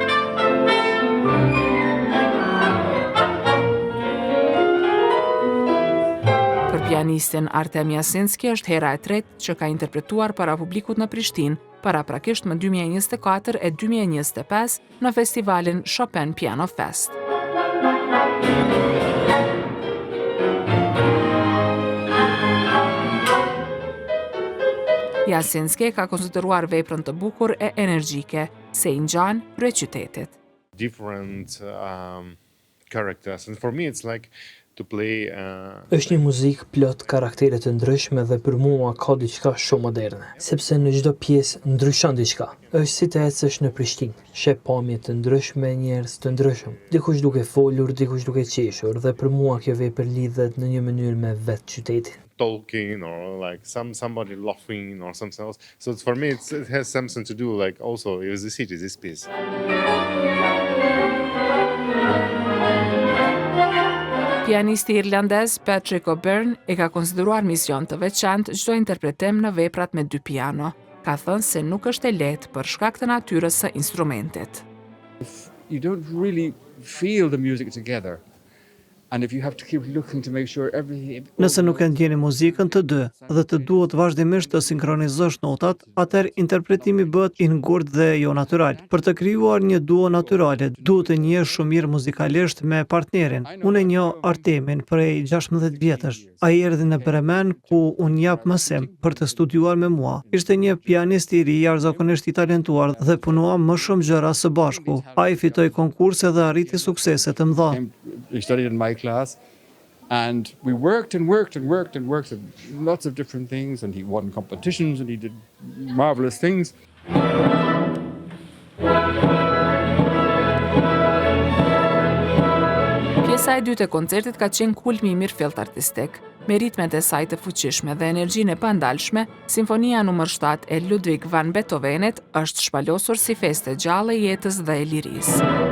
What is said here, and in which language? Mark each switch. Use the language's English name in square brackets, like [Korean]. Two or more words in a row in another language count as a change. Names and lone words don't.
[Albanian] Për pianistin Artem Jasinski është hera e tretë që ka interpretuar para publikut në Prishtinë, paraprakisht më 2024 e 2025 në festivalin Chopin Piano Fest. Jasinski ka konsideruar veprën të bukur e energjike, se i ngjan kryeqytetit. [English] Different characters, and for me it's like to play. [Albanian] Është një muzikë plot karaktere të ndryshme dhe për mua ka diçka shumë moderne, sepse në çdo pjesë ndryshon diçka. Është si të ecësh në Prishtinë, sheh pamje të ndryshme, njerëz të ndryshëm, dikush duke folur, dikush duke qeshur, dhe për mua kjo vepër lidhet në një mënyrë me vetë qytetin. [English] Talking or like somebody laughing or something else. So for me it has something to do like also with the city, this piece. [Albanian] Pianisti irlandez Patrick O'Byrne e ka konsideruar mision të veçantë çdo interpretim në veprat me dy piano. Ka thënë se nuk është e lehtë për shkak të natyrës së instrumentit. [English] You don't really feel the music together. And if you have to keep looking to make sure everything. [Albanian] Nëse nuk e ndjeni muzikën të dy dhe të duhet vazhdimisht të sinkronizosh notat, atëherë interpretimi bëhet i ngurtë dhe jo natyral. Për të krijuar një duo natyrale, duhet të njesh shumë mirë muzikalisht me partnerin. Unë e njoh Artemin prej 16 vjetësh. Ai erdhi në Bremen ku unë jap mësim për të studiuar me mua. Ishte një pianist i ri, jashtëzakonisht i talentuar dhe punuam më shumë gjëra së bashku. Ai fitoi konkurse dhe arriti suksese të mëdha. [English] He studied in my class, and we worked and worked and worked and worked at lots of different things, and he won competitions and he did marvelous things. [Albanian] Pjesa e dytë e koncertit ka qenë kulmi i mirëfillt artistik. Me ritmet e saj të fuqishme dhe energjinë e pandalshme, Simfonia nr. 7 e Ludwig van Beethovenit është shpalosur si festë e gjallë e jetës dhe e lirisë.